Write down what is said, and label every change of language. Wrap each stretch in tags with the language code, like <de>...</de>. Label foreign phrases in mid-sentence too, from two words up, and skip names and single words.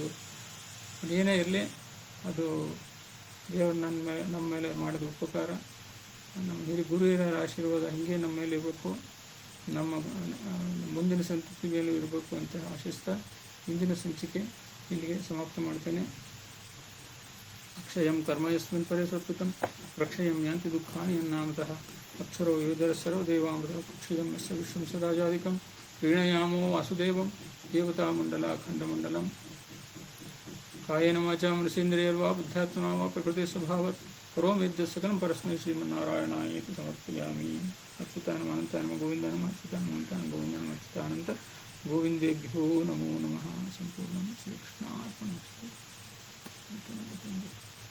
<kn>ಏನೇ ಇರಲಿ, ಅದು ದೇವರು ನಮ್ಮ ಮೇಲೆ ಮಾಡಿದ ಉಪಕಾರ, ನಮ್ಮ ಗುರುಹಿರಿಯರ ಆಶೀರ್ವಾದ ಹೀಗೆ ನಮ್ಮ ಮೇಲೆ ಇರಬೇಕು, ನಮ್ಮ ಮುಂದಿನ ಸಂತತಿ ಮೇಲೂ ಇರಬೇಕು ಅಂತ ಆಶಿಸ್ತಾ ಇಂದಿನ ಸಂಚಿಕೆ ಇಲ್ಲಿಗೆ ಸಮಾಪ್ತ ಮಾಡ್ತೇನೆ.</kn> <sa>ಅಕ್ಷಯಂ ಕರ್ಮ ಯಸ್ಮಿನ್ ಪರೇ ಸ್ವರ್ಪಿತಂ ಪ್ರಕ್ಷಯಂ ಯಾಂತಿ ದುಃಖಾನಿ ಯನ್ನಾಮತಃ ಅಕ್ಷರೋ ಯೋಧರ ಸರ್ವದೇವಾಮೃತ ಕುಕ್ಷಿಯಂ ಯಸ್ಯ ವಿಶ್ವಂ ಸದಾಜಾದಿಕಂ ಪ್ರೀಣಯಾಮೋ ವಾಸುದೇವಂ ದೇವತಾಮಂಡಲ ಅಖಂಡಮಂಡಲಂ ಕಾಯೇನ ವಾಚಾ ಮನಸೇಂದ್ರಿಯರ್ವಾ ಬುದ್ಧಾತ್ಮನಾ ವಾ ಪ್ರಕೃತಿ ಸ್ವಭಾವತ್ ಕರೋಮಿ ಯದ್ಯತ್ ಸಕಲಂ ಪರಸ್ಮೈ ಶ್ರೀಮನ್ನಾರಾಯಣಾಯೇತಿ ಸಮರ್ಪಯಾಮಿ. ಅಚ್ಯುತಾನಮ ಗೋವಿಂದನಮ ಅಚ್ಯುತಾನಮ ಗೋವಿಂದನಮ ಅಚ್ಯುತಾನಂತ ಗೋವಿಂದೇಭ್ಯೋ ನಮೋ ನಮಃ. ಸಂಪೂರ್ಣ ಶ್ರೀಕೃಷ್ಣಾರ್ಪಣಮಸ್ತು.</sa>